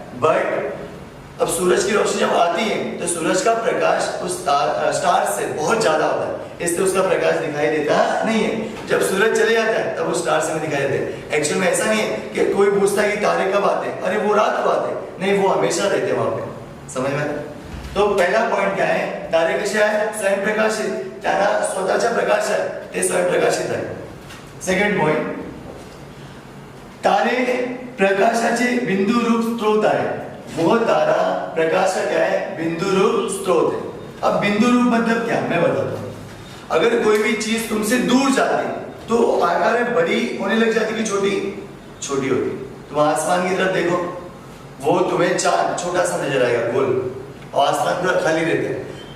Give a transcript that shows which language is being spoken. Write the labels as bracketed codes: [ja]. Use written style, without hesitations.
[hi] But अब सूरज की रोशनी जब आती है तो सूरज का प्रकाश उस स्टार से बहुत ज्यादा होता है, इसलिए उसका प्रकाश दिखाई देता नहीं है. जब सूरज चले जाता है तब वो स्टार से दिखाई देते हैं. एक्चुअल में ऐसा नहीं है कि कोई पूछता है कि तारे कब आते हैं, अरे वो रात को आते हैं. नहीं, वो हमेशा रहते हैं वहां पे. समझ में? [mr] तो पहिला पॉइंट काय आहे? तारे कसे आहेत? स्वयं प्रकाशित. त्यांना स्वतःचा प्रकाश आहे, ते स्वयं प्रकाशित आहे. सेकंड पॉइंट, तारे प्रकाशाचे बिंदु रूप स्रोत आहे. [hi] वो तारा प्रकाश का क्या है? बिंदु रूप स्रोत है. अब बिंदु रूप मतलब क्या, मैं बताता हूं. अगर कोई भी चीज तुमसे दूर जाती तो आकार में बड़ी होने लग जाती कि छोटी छोटी होती. तुम आसमान की तरफ देखो, वो तुम्हें चांद छोटा सा नजर आएगा गोल, और आसमान पूरा खाली रहता है.